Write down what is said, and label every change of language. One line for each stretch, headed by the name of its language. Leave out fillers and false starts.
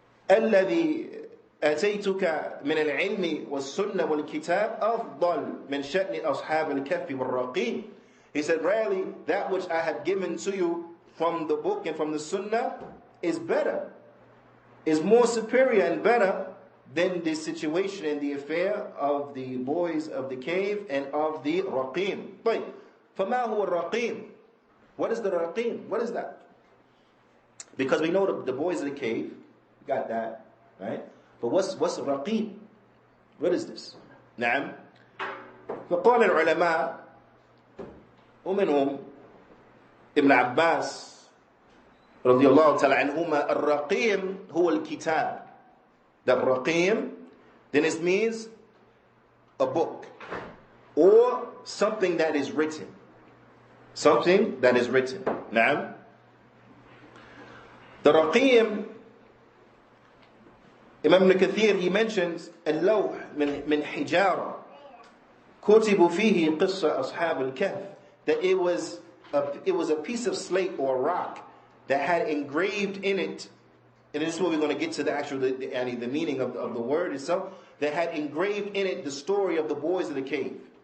Arabic: الذي أتيتك من العلم والسنة والكتاب أفضل من شأن أصحاب الكهف والرقيم.
English: He said, rarely that which I have given to you from the book and from the sunnah is better, is more superior and better than the situation and the affair of the boys of the cave and of the Raqim.
Arabic: طيب, فما هو الرقيم?
English: What is the Raqim? What is that? Because we know the boys of the cave, we got that, right? But what's Raqim? What is this? نعم.
Arabic: فقال العلماء ومنهم ابن عباس رضي الله تعالى عنهما الرقيم هو الكتاب.
English: The Raqim, then it means a book or something that is written. Something that is written.
Arabic: نعم.
English: The Raqim, Imam Ibn Kathir, he mentions
Arabic: اللوح من حجارة كتب فيه قصة أصحاب الكهف,
English: that it was a piece of slate or rock that had engraved in it, and this is where we're going to get to the actual the meaning of the word itself, that had engraved in it the story of the boys of the cave.